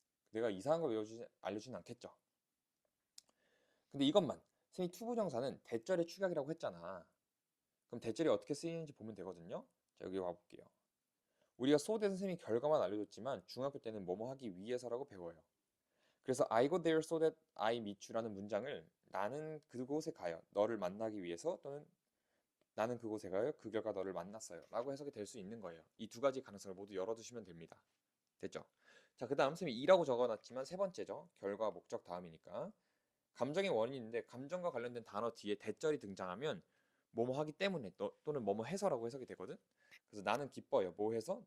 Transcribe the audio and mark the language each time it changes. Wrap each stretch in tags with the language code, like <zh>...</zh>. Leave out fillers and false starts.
<ko>내가 이상한 거 알려주진 않겠죠. 근데 이것만 선생님 투부정사는 대절의 축약이라고 했잖아. 그럼 대절이 어떻게 쓰이는지 보면 되거든요. 자, 여기 와볼게요. 우리가 수호대 선생님이 결과만 알려줬지만 중학교 때는 뭐뭐 하기 위해서라고 배워요. 그래서</ko> <en>I go there so that I meet you</en> <ko>라는 문장을 나는 그곳에 가요. 너를 만나기 위해서 또는 나는 그곳에 가요. 그 결과 너를 만났어요. 라고 해석이 될 수 있는 거예요. 이 두 가지 가능성을 모두 열어두시면 됩니다. 됐죠? 자, 그 다음 쌤이 2라고 적어놨지만 세 번째죠. 결과, 목적 다음이니까. 감정의 원인인데 감정과 관련된 단어 뒤에 대절이 등장하면 뭐뭐 하기 때문에 또는 뭐뭐 해서라고 해석이 되거든. 그래서 나는 기뻐요. 뭐 해서?</ko>